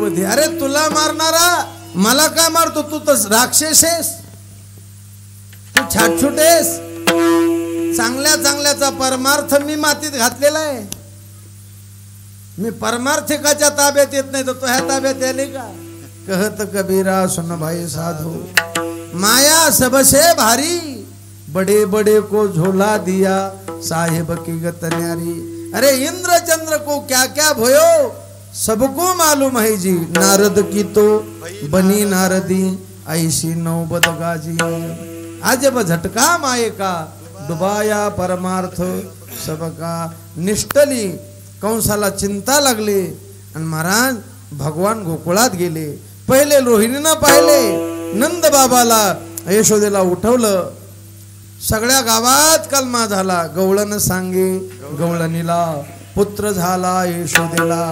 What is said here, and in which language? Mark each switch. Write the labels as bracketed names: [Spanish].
[Marathi] अरे तुला मारणारा मला काय मारतो? तू तर राक्षस आहेस, तू छाटछूट आहेस. चांगल्या चांगल्याचा परमार्थ मी मातीत घातलेला आहे. मी परमार्थिकाच्या ताब्यात येत नाही तर तो ह्या ताब्यात याले का? [Hindi] कहत कबीरा सुन भाई साधू, माया सबसे भारी, बड़े बड़े को झोला दिया साहेब की गत न्यारी. अरे इंद्र चंद्र को क्या क्या भयो सबको मालूम है जी. नारद की तो बनी नारदी ऐसी नौबत गाजी. अजब झटका माये का डुबाया परमार्थ सबका. निष्ठली. [Marathi] कंसाला चिंता लागली आणि महाराज भगवान गोकुळात गेले. पहिले रोहिणीनं पाहिले. नंद बाबाला यशोदेला उठवलं. सगळ्या गावात कलमा झाला. गवळण सांगे गवळणीला पुत्र झाला यशोदेला.